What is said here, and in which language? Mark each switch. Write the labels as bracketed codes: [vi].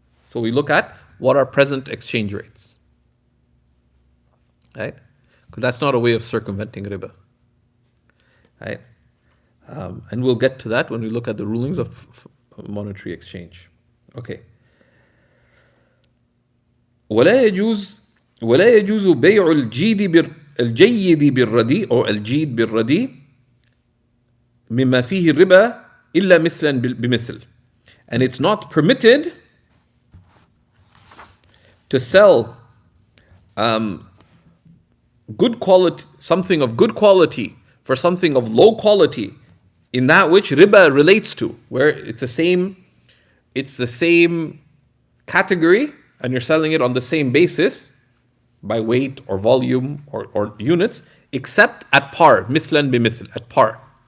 [en] So we look at what are present exchange rates. Right? Because that's not a way of circumventing riba. Right? And we'll get to that when we look at the rulings of monetary exchange. Okay. [ar] ولا يجوز بيع الجيد بالرديء أو الجيد بالرديء مما فيه الربا إلا مثلا بمثل. [en] And it's not permitted to sell good quality, something of good quality for something of low quality in that which riba relates to, where it's the same category and you're selling it on the same basis by weight or volume or units, except at par, mithlan bimithl, at par.